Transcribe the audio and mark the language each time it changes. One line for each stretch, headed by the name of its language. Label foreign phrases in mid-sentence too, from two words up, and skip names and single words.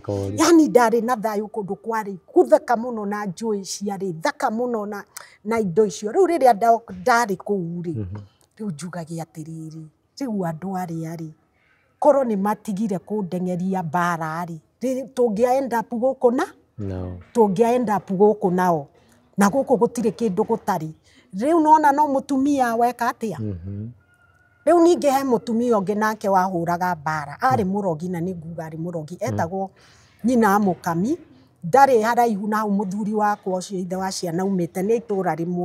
Kikuyu: Yani ndarĩ na thayũ kũndũ kwarĩ gũthaka mũno na njũĩ ciarĩ thaka mũno na indo icio. Rĩu rĩrĩa ndarĩ kũu rĩ, rĩu njugage atĩrĩrĩ, rĩu andũ arĩa rĩ, korwo nĩ matigire kũndengeria mbara rĩ, tũngĩa
English: end up
Kikuyu: gũkũ na tũngĩa
English: end up
Kikuyu: gũkũ nao, na gũkũ gũtirĩ kĩndũ gũtarĩ. Rĩu nona no mũtumia weka atĩa? Rĩu ningĩ he mũtumia ũngĩ nake wahũraga mbara, arĩ mũrogi na nĩ nguga arĩ mũrogi, etagwo nyina Mũkami, ndarĩ haraihu na hau mũthuri wakwa ũcio ithe wa ciana umĩte, nĩ itũra rĩmwe.